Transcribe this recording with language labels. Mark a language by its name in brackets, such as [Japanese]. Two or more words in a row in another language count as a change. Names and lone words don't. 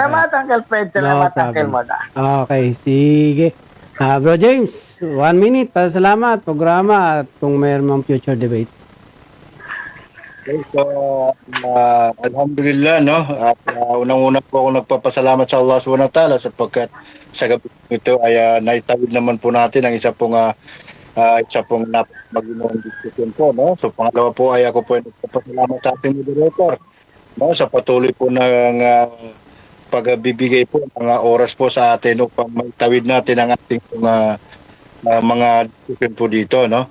[Filipino] Salamat, Uncle Fred. Salamat, [English] No Uncle problem. [Filipino] Moda. Okay, sige. Bro James, 1 minute para salamat, programa at kung mayroon mang future debate. Okay, so, alhamdulillah, no? At unang-una po ako nagpapasalamat sa Allah [Arabic] سبحانه وتعالى [Filipino] sapagkat sa gabi ito ay naitawid naman po natin ang isa pong maginawang diskusyon po, no? So, pangalawa po ay ako po ay nagpapasalamat sa ating moderator, no? Sa patuloy po ng pagbibigay po ng oras po sa atin upang maitawid natin ang ating mga diskusyon po dito, no?